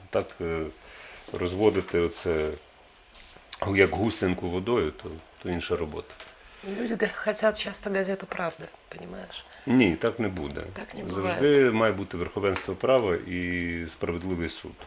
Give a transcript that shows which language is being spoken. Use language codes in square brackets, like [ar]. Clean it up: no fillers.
[uk] Так розводити оце як гусенку водою, то інша робота. [ru] Люди хотят часто газету «Правда», понимаешь? [uk] Ні, так не буде. Так не буває. Завжди має бути верховенство права і справедливий суд.